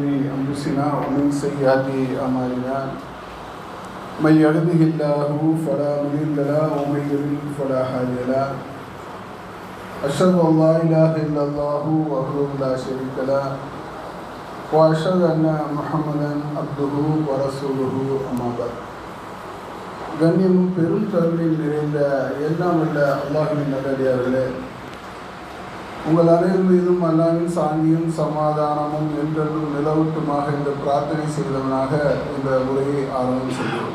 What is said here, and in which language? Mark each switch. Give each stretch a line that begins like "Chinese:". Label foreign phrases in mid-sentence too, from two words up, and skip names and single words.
Arabic: أنفسنا ومن سيئات أعمالنا من يهده الله فلا مضل له ومن يضلل فلا هادي له أشهد أن لا إله إلا الله وحده لا شريك له وأشهد أن محمدا عبده ورسوله أما بعد
Tamil: கண்ணியமும் பெரும் கருணையில் நிறைந்த எல்லாம் உள்ள அல்லாஹ்வின் நல்லடியார்களே, உங்கள் அனைவர் மீதும் அல்லாஹ்வின் சாந்தியும் சமாதானமும் என்றென்றும் நிலவட்டுமாக இந்த பிரார்த்தனை செய்தவனாக இந்த உரையை ஆரம்பம் செய்கிறோம்.